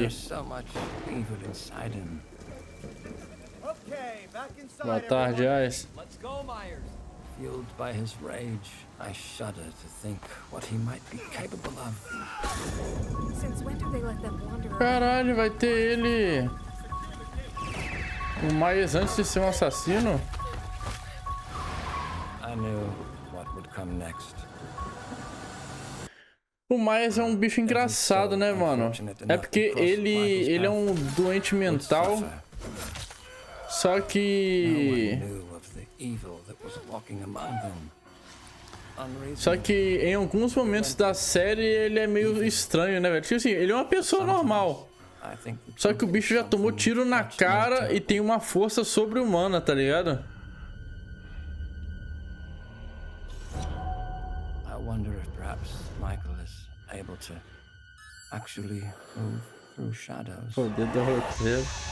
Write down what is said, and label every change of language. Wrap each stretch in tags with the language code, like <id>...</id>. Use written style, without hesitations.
<en>There's so much evil inside him. Okay, back inside.</en> <pt>Boa tarde, Ice.</pt> <en>Let's go, Myers. Fueled by his rage, I shudder to think what he might be capable of. Since when do they let them wander around?</en> <pt>Caralho, vai ter ele. O Myers antes de ser um assassino?</pt> <en>I knew what would come next.</en> <pt>O Myers é um bicho engraçado, né, mano? É porque ele é um doente mental. Só que em alguns momentos da série ele é meio estranho, né, velho? Tipo assim, ele é uma pessoa normal. Só que o bicho já tomou tiro na cara e tem uma força sobre-humana, tá ligado?</pt> <en>I wonder if perhaps Michael is able to actually move through shadows.</en> <pt>Poder do roteiro.</pt>